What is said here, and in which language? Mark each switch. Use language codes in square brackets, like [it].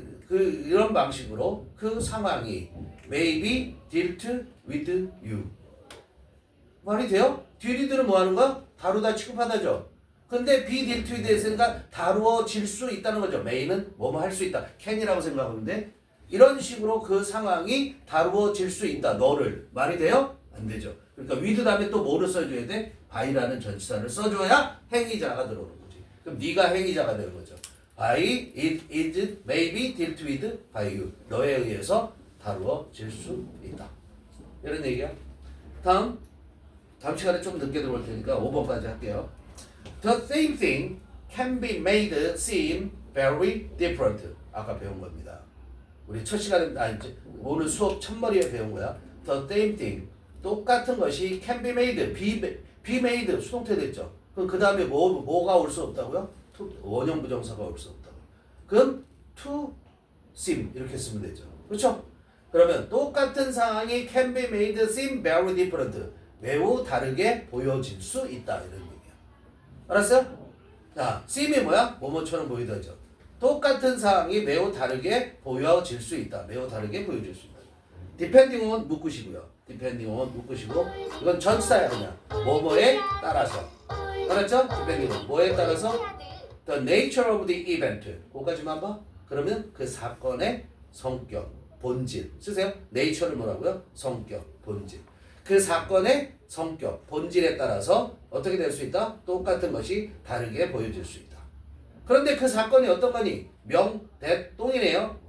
[ko] 이런 방식으로 그 상황이 [en] may be dealt with you. [ko] 말이 돼요? 딜리들은 뭐 하는 거야? 다루다 취급하다죠. 근데 [en] be dealt with [ko] 했으니까 다루어질 수 있다는 거죠. may는 뭐뭐 할 수 있다. can이라고 생각하는데 이런 식으로 그 상황이 다루어질 수 있다. 너를. 말이 돼요? 안 되죠. 그러니까 with 다음에 또 뭐를 써줘야 돼? by라는 전치사를 써줘야 행위자가 들어오는 거지. 그럼 네가 행위자가 되는 거죠. [en] by it is maybe dealt with by you. [ko] 너에 의해서 다루어질 수 있다. 이런 얘기야. 다음 시간에 좀 늦게 들어올 테니까 5번까지 할게요. [en] The same thing can be made seem very different. [ko] 아까 배운 겁니다. 우리 첫 시간에 오늘 수업 첫머리에 배운 거야. [en] The same thing. [ko] 똑같은 것이 [en] can be made, be made [ko] 수동태 됐죠. 그럼 그 다음에 뭐가 올 수 없다고요? 원형 부정사가 올 수 없다고. 그럼 [en] to seem [ko] 이렇게 쓰면 되죠. 그렇죠? 그러면 똑같은 상황이 [en] can be made seem very different. [ko] 매우 다르게 보여질 수 있다 이런 얘기야. 알았어요? 자, seem이 뭐야? 뭐뭐처럼 보이다죠. 똑같은 상황이 매우 다르게 보여질 수 있다. 매우 다르게 보여질 수 있다. [en] depending on [ko] 묶으시고요. depending on 묶으시고 이건 전치사야 그냥 뭐뭐에 따라서 알았죠? [en] depending on [ko] 뭐에 따라서 [en] the nature of the event [ko] 그거까지만 봐. 그러면 그 사건의 성격, 본질 쓰세요. nature를 뭐라고요? 성격, 본질. 그 사건의 성격, 본질에 따라서 어떻게 될 수 있다? 똑같은 것이 다르게 보여질 수 있다. 그런데 그 사건이 어떤 거니? 명, 대, 똥이네요.